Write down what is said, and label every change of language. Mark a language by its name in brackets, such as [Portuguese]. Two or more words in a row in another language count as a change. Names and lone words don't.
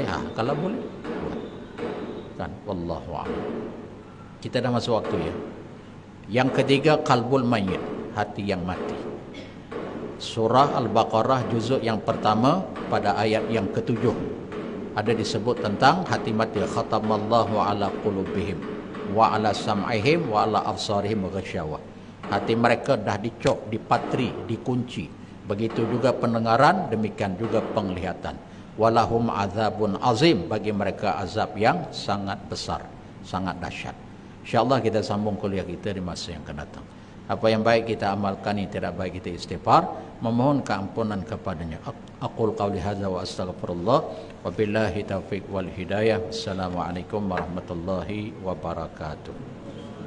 [Malay] Kalau boleh, kan? [Arabic] والله أعلم. [Malay] Kita dah masuk waktu ya. Yang ketiga, [Arabic] قلب الميت, [Malay] hati yang mati. Surah Al-Baqarah juzuk yang pertama pada ayat yang ke-7 ada disebut tentang hati mati. [Arabic] ختم الله على قلوبهم وعلى سمعهم وعلى أبصارهم غشاوة. [Malay] Hati mereka dah dicop, dipatri, dikunci. Begitu juga pendengaran, demikian juga penglihatan. [Arabic] ولهم عذاب عظيم, [Malay] bagi mereka azab yang sangat besar, sangat dahsyat. InsyaAllah kita sambung kuliah kita di masa yang akan datang. Apa yang baik kita amalkan, yang tidak baik kita istighfar, memohon keampunan kepadanya. [Arabic] أقول قولي هذا وأستغفر الله وبالله التوفيق والهداية. السلام عليكم ورحمة الله وبركاته.